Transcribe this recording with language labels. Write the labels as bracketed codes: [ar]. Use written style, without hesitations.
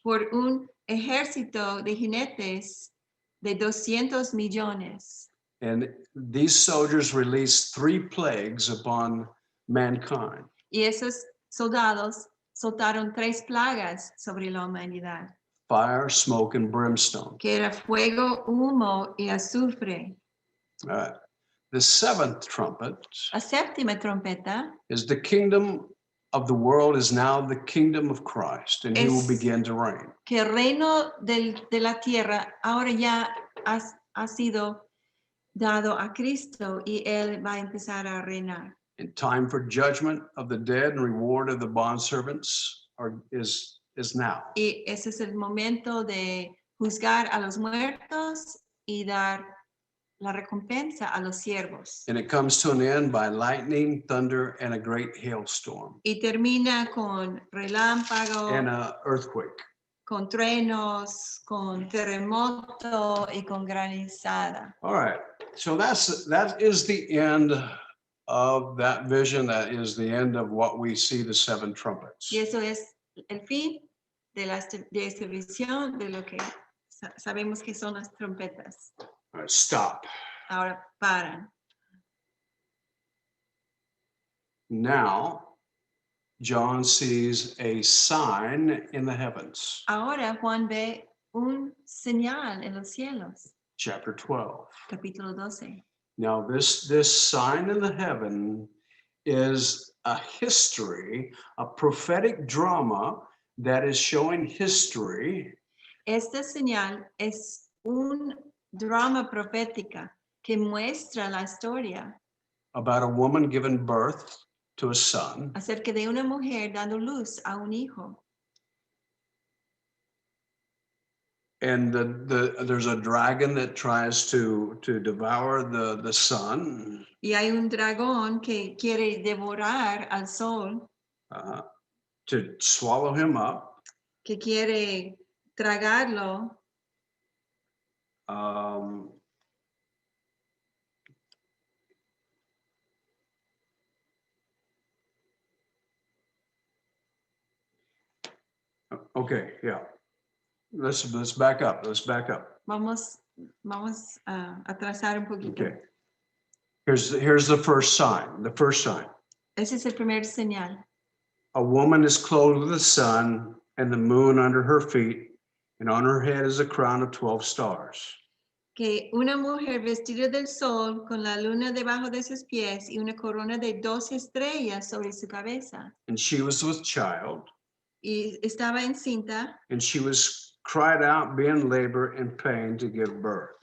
[es] Por un ejército de jinetes de 200 millones. [en] And these soldiers released 3 plagues upon mankind. [es] Y esos soldados soltaron 3 plagas sobre la humanidad. [en] Fire, smoke, and brimstone. [es] Que era fuego, humo y azufre. [en] All right. The 7th trumpet [es] La séptima trompeta [en] is the kingdom of the world is now the kingdom of Christ, and he will begin to reign. [es] Que el reino de la tierra ahora ya ha sido dado a Cristo y él va a empezar a reinar. [en] And time for judgment of the dead and reward of the bondservants is now. [es] Y ese es el momento de juzgar a los muertos y dar la recompensa a los siervos. [en] And it comes to an end by lightning, thunder, and a great hailstorm. [es] Y termina con relámpago, [en] And an earthquake. [es] con truenos, con terremoto y con granizada. [en] All right. So that is the end of that vision. That is the end of what we see, the 7 trumpets. [es] Y eso es el fin de esta visión de lo que sabemos que son las trompetas. [en] All right, stop. [es] Ahora paran. [en] Now, John sees a sign in the heavens. [es] Ahora Juan ve un señal en los cielos. [en] Chapter 12. [es] Capítulo 12. [en] Now, this sign in the heaven is a history, a prophetic drama that is showing history. [es] Esta señal es un drama profética que muestra la historia [en] About a woman giving birth to a son. [es] acerca de una mujer dando luz a un hijo. [en] And there's a dragon that tries to devour the sun, [es] Y hay un dragón que quiere devorar al sol, [en] to swallow him up. [es] que quiere tragarlo. [en] Okay, yeah. Let's back up. Let's back up. [es] Vamos a atrasar un poquito. [en] Okay. Here's the first sign. The first sign. [es] Ese es el primer señal. [en] A woman is clothed with the sun and the moon under her feet, and on her head is a crown of 12 stars. [es] Que una mujer vestida del sol con la luna debajo de sus pies y una corona de 12 estrellas sobre su cabeza. [en] And she was with child, [es] Y estaba encinta [en] and she was cried out, being labor and pain to give birth.